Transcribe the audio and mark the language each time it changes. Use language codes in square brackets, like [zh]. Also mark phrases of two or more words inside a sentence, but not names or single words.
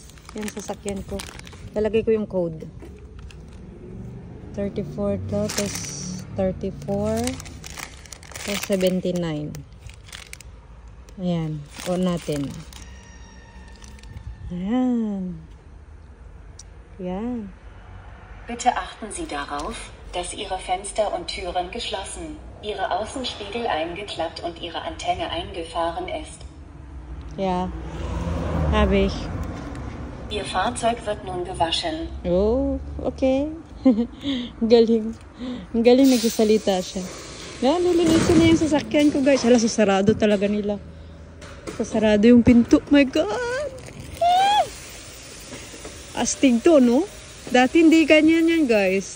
[tl] Yan sasakyan ko. Lalagay ko yung code. 34 to, tapos 34, tapos 79. Ayan, on natin. Ayan. Ayan. [de] Bitte achten Sie darauf, dass Ihre Fenster und Türen geschlossen, Ihre Außenspiegel eingeklappt und Ihre Antenne eingefahren ist. Ja, habe ich. Ihr Fahrzeug wird nun gewaschen. [tl] Oh, okay. Galing. Ang galing nagsasalita siya. Yan, lilinisin na yung sasakyan ko guys. Hala, sasarado talaga nila. Sasarado yung pinto. [en] My God! [tl] Ah! Astig to, no? Dati hindi ganyan yan guys.